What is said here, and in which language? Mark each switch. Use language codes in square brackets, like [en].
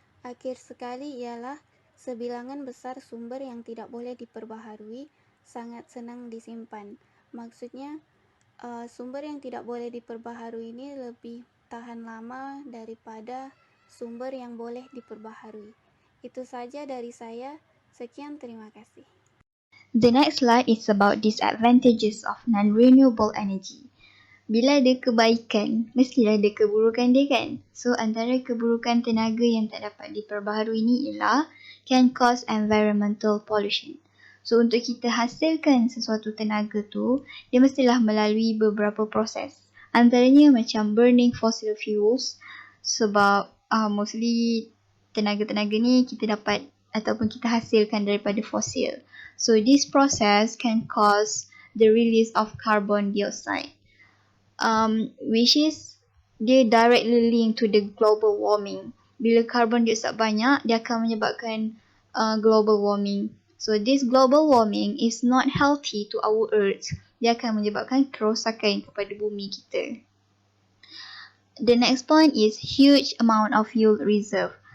[ms] Akhir sekali ialah sebilangan besar sumber yang tidak boleh diperbaharui sangat senang disimpan. Maksudnya, sumber yang tidak boleh diperbaharui ini lebih tahan lama daripada sumber yang boleh diperbaharui. Itu saja dari saya. Sekian, terima kasih. [en] The next slide is about disadvantages of non-renewable energy. [ms] Bila ada kebaikan, mestilah ada keburukan dia kan? So, antara keburukan tenaga yang tak dapat diperbaharui ni ialah [en] can cause environmental pollution. [ms] So, untuk kita hasilkan sesuatu tenaga tu, dia mestilah melalui beberapa proses. Antaranya macam [en] burning fossil fuels, [ms] sebab mostly tenaga-tenaga ni kita dapat ataupun kita hasilkan daripada fosil. [en] So this process can cause the release of carbon dioxide, which is dia directly linked to the global warming. [ms] Bila [en] carbon dioxide [ms] banyak, dia akan menyebabkan [en] global warming. So this global warming is not healthy to our earth. [ms] Dia akan menyebabkan kerosakan kepada bumi kita. [en] The next point is huge amount of fuel reserve.